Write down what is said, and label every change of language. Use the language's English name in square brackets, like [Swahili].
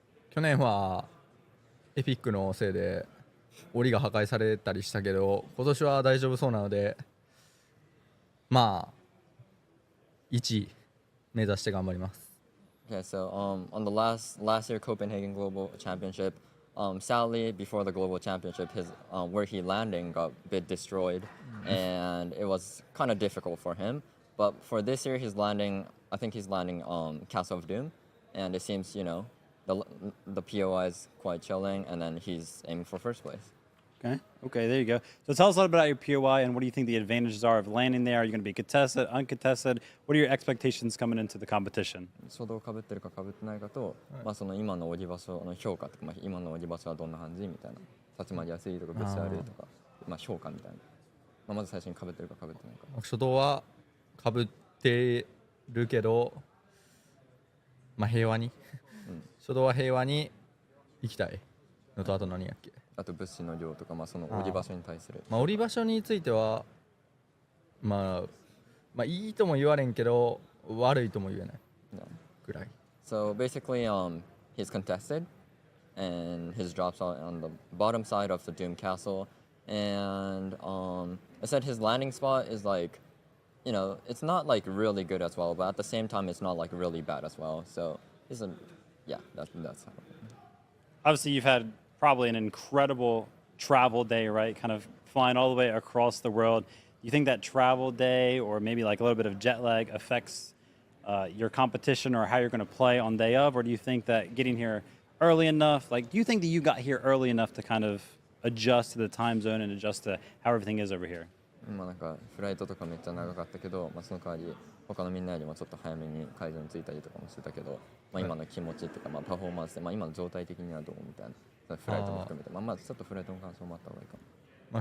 [Japanese] 去年はエピックのせいで檻が破壊されたりしたけど、今年は大丈夫そうなので、1位目指して頑張ります。 [English] Okay, so on the last year Copenhagen Global Championship, sadly before the Global Championship, his where he landing got a bit destroyed, and it was kind of difficult for him. But for this year, I think he's landing Castle of Doom, and it seems the POI is quite chilling, and then he's aiming for first place. Okay, there you go. So tell us a little bit about your POI and what do you think the advantages are of landing there? Are you going to be contested, uncontested? What are your expectations coming into the competition? [Japanese] 初動被ってるか被ってないかと、その今の降り場所の評価とか、今の降り場所はどんな感じみたいな、立ち回りやすいとかぶつかるとか、評価みたいな。まず最初に被ってるか被ってないか。初動は被ってるけど、平和に、初動は平和に行きたいのと、あと何やっけ？あと物資の量とか、その降り場所に対する。降り場所については、いいとも言われんけど、悪いとも言えないぐらい。 [English] So basically, he's contested, and his drops are on the bottom side of the Doom Castle, and I said his landing spot is like, it's not like really good as well, but at the same time, it's not like really bad as well. So that's how. Obviously, you've had probably an incredible travel day, right? Kind of flying all the way across the world. You think that travel day or maybe like a little bit of jet lag affects your competition or how you're going to play on day of? Or do you think that getting here early enough, do you think that you got here early enough to kind of adjust to the time zone and adjust to how everything is over here? [Japanese] なんかフライトとかめっちゃ長かったけど、その代わり他のみんなよりもちょっと早めに会場に着いたりとかもしてたけど、今の気持ちっていうか、パフォーマンスで、今の状態的にはどうみたいな、フライトも含めて、ちょっとフライトの感想もあった方がいいかも。